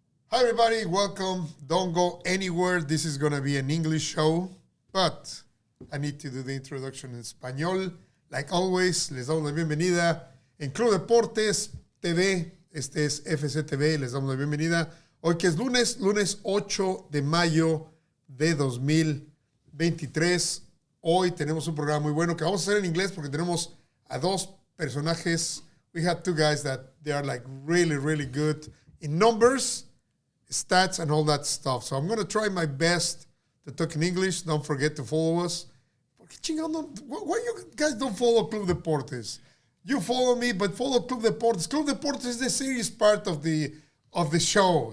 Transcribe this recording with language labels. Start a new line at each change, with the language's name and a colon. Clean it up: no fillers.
English: Hi everybody, welcome. Don't go anywhere. This is going to be an English show, but I need to do the introduction in español. Like always,
Spanish: les damos la bienvenida en Club Deportes TV. Este es FCTV, les damos la bienvenida. Hoy que es lunes 8 de mayo de 2023. Hoy tenemos un programa muy bueno que vamos a hacer en inglés porque tenemos a dos personajes.
English: We have two guys that they are like really, really good in numbers, stats, and all that stuff. So I'm going to try my best to talk in English. Don't forget to follow us. Why you guys don't follow Club Deportes? You follow me, but follow Club Deportes. Club Deportes is the serious part of the show.